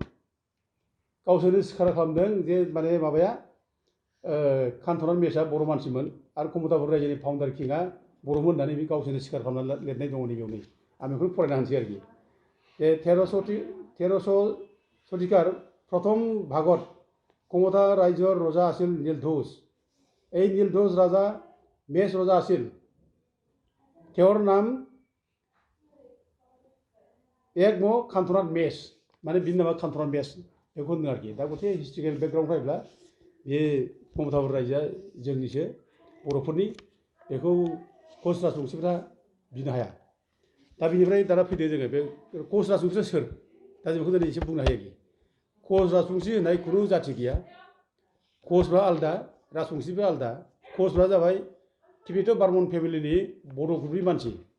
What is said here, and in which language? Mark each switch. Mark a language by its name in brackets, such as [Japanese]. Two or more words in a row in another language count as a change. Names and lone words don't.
[Bodo] खालामदों जे माने माबाया कान्टनाथ मेसआ बर' मानसिमोन आरो क्षमतापुर रायजोनि फाउन्डार किंआ बर'मोन होननानै बे गावसोरनो स्वीकार खालामनानै लिरनाय दङ नैबेयावनो आं बेखौ फरायना होनोसै आरोखि जे [Assamese] 1300 শতিকাৰ প্ৰথম ভাগত ক্ষমতা ৰাজ্যৰ ৰজা আছিল নীলধ্বজ এই নীলধ্বজ ৰজা মেছ ৰজা আছিল তেওঁৰ নাম [Bodo] एकम' कान्टनाथ मेस माने बिनि नामा कान्टनाथ मेस बेखौ होनदों आरोखि दा गथे [English] historical background [Bodo] नायब्ला बे क्षमतापुर रायजोआ जोंनिसो बर'फोरनि बेखौ कच राजबंसिफ्रा बिनो हाया दा बिनिफ्राय दाना फैदो जोङो बे कच राजबंसिया सोर दा जों बेखौ दिनै एसे बुंनो हायो आरोखि कच राजबंसि होननाय खुनु जाथि गैया कचफ्रा आलादा राजबंसिफ्रा आलादा कचफ्रा जाबाय [English] Tibeto Burman [Bodo] फेमिलिनि बर' ग्रुपनि मानसि